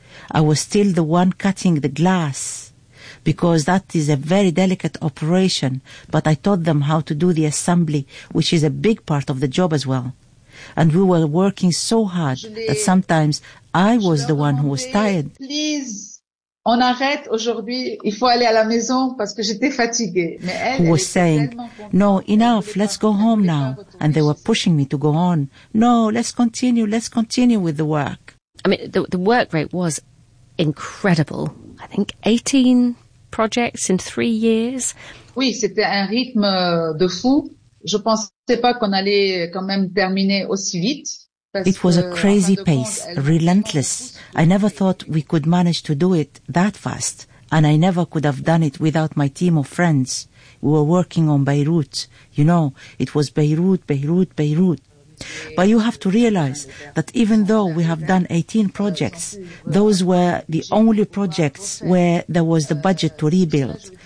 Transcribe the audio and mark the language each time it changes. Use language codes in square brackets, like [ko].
[en] I was still the one cutting the glass, because that is a very delicate operation, but I taught them how to do the assembly, which is a big part of the job as well. And we were working so hard that sometimes I was the one who was tired. [fr] Please, on arrête aujourd'hui. Il faut aller à la maison parce que j'étais fatiguée. Mais elle, [en] who was saying, no, enough, let's go home now. And they were pushing me to go on. No, let's continue with the work. I mean, the work rate was incredible. I think 18 projects in 3 years. [fr] Oui, c'était un rythme de fou. Je pensais pas qu'on allait quand même terminer aussi vite. [en] It was a crazy pace, relentless. I never thought we could manage to do it that fast, and I never could have done it without my team of friends. We were working on Beirut. You know, it was Beirut, Beirut, Beirut. But you have to realize that even though we have done 18 projects, those were the only projects where there was the budget to rebuild.